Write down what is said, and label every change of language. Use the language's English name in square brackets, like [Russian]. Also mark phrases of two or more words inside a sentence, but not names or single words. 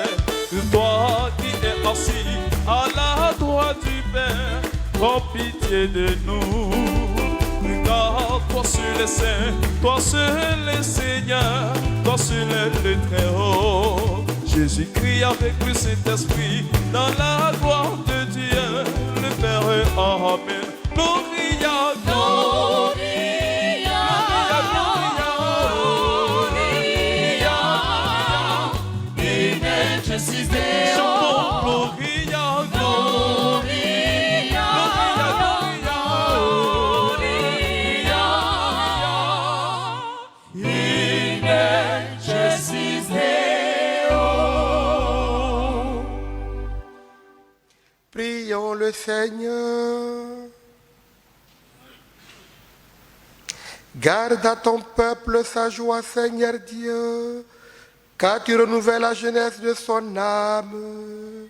[French] Toi qui es assis à la droite du Père, prends pitié de nous. Car toi seul est saint, toi seul est Seigneur, toi seul est le Très-Haut. Jésus-Christ avec le Saint-Esprit, dans la gloire de Dieu, le Père. Amen. [Latin] Gloria, Gloria, Gloria, in excelsis Deo. Gloria, Gloria, Gloria, in excelsis Deo. [French] Prions le Seigneur. Garde à ton peuple sa joie, Seigneur Dieu, car tu renouvelles la jeunesse de son âme.